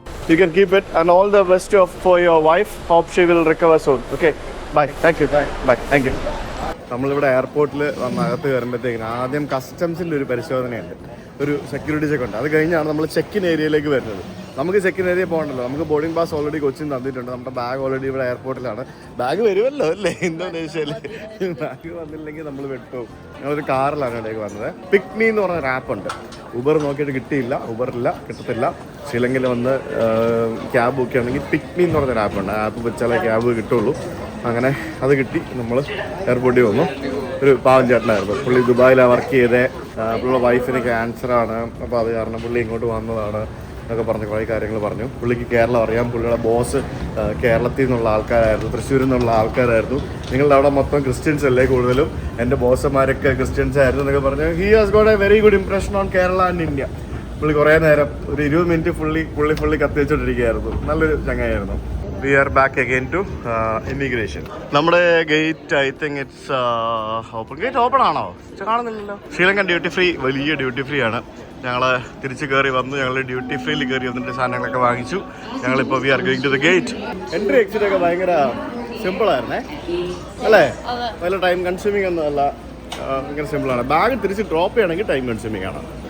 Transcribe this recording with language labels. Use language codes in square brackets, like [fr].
[en] You can keep it, and all the best for your wife. Hope she will recover soon. Okay, bye. Thank you. Bye. Thank you. [ml] നമ്മളിവിടെ എയർപോർട്ടിൽ അകത്ത് കയറുമ്പോഴത്തേക്കിന് ആദ്യം കസ്റ്റംസിൻ്റെ ഒരു പരിശോധനയുണ്ട്, ഒരു security check ഉണ്ട്. അത് കഴിഞ്ഞാണ് നമ്മൾ ചെക്കിൻ ഏരിയയിലേക്ക് വരുന്നത്. നമുക്ക് ചെക്കിൻ ഏരിയ പോകണ്ടല്ലോ, നമുക്ക് ബോർഡിംഗ് പാസ് ഓൾറെഡി കൊച്ചിൻ തന്നിട്ടുണ്ട്. നമ്മുടെ ബാഗ് ഓൾറെഡി ഇവിടെ എയർപോർട്ടിലാണ്. ബാഗ് വരുമല്ലോ അല്ലേ ഇന്തോനേഷ്യയിൽ. ബാഗ് വന്നില്ലെങ്കിൽ നമ്മൾ വിട്ടു. ഞങ്ങളൊരു കാറിലാണ് ഇവിടേക്ക് വന്നത്. പിക്മി എന്ന് പറഞ്ഞ ആപ്പ് ഉണ്ട്. ഉബർ നോക്കിയിട്ട് കിട്ടിയില്ല, ഉബറില്ല, കിട്ടത്തില്ല. ശ്രീലങ്കയിൽ വന്ന് ക്യാബ് ബുക്ക് ചെയ്യണമെങ്കിൽ പിക്മി എന്ന് പറഞ്ഞൊരു ആപ്പുണ്ട്. ആ ആപ്പ് വെച്ചാലേ ക്യാബ് കിട്ടുള്ളൂ. അങ്ങനെ അത് കിട്ടി. നമ്മൾ എയർപോർട്ടിൽ വന്നു. ഒരു പാവം ചേട്ടനായിരുന്നു, പുള്ളി ദുബായിലാണ് വർക്ക് ചെയ്തത്. പുള്ളിയുടെ വൈഫിന് ക്യാൻസറാണ്, അപ്പോൾ അത് കാരണം പുള്ളി ഇങ്ങോട്ട് വന്നതാണ് എന്നൊക്കെ പറഞ്ഞ് കുറേ കാര്യങ്ങൾ പറഞ്ഞു. പുള്ളിക്ക് കേരളം അറിയാം. പുള്ളിയുടെ ബോസ് കേരളത്തിൽ നിന്നുള്ള ആൾക്കാരായിരുന്നു, തൃശ്ശൂരിൽ നിന്നുള്ള ആൾക്കാരായിരുന്നു. നിങ്ങളുടെ അവിടെ മൊത്തം ക്രിസ്ത്യൻസ് അല്ലേ കൂടുതലും, എൻ്റെ ബോസന്മാരൊക്കെ ക്രിസ്ത്യൻസ് ആയിരുന്നു എന്നൊക്കെ പറഞ്ഞു. [en] He has got a very good impression on Kerala and India. [ml] പുള്ളി കുറേ നേരം ഒരു 20 മിനിറ്റ് പുള്ളി കത്തി വെച്ചോണ്ടിരിക്കുകയായിരുന്നു. നല്ലൊരു ചങ്ങായിരുന്നു. [en] We are back again to immigration. [ml] നമ്മുടെ gate [en] I think it's open. [ml] Gate open ആണോ? കാണുന്നില്ലല്ലോ. ശ്രീലങ്കൻ ഡ്യൂട്ടി ഫ്രീ, വലിയ ഡ്യൂട്ടി ഫ്രീ ആണ്. ഞങ്ങൾ തിരിച്ച് കയറി വന്നു. ഞങ്ങൾ ഡ്യൂട്ടി ഫ്രീയിൽ കയറി വന്നിട്ട് സാധനങ്ങളൊക്കെ വാങ്ങിച്ചു. ഞങ്ങളിപ്പോൾ [en] We are going to the gate. [ml] Entry exit ഒക്കെ ഭയങ്കര സിമ്പിളായിരുന്നേ അല്ലേ? നല്ല ടൈം കൺസ്യൂമിങ് ഒന്നും അല്ല, ഭയങ്കര സിമ്പിളാണ്. ബാഗ് തിരിച്ച് ഡ്രോപ്പ് ചെയ്യണമെങ്കിൽ ടൈം കൺസ്യൂമിങ് ആണ്.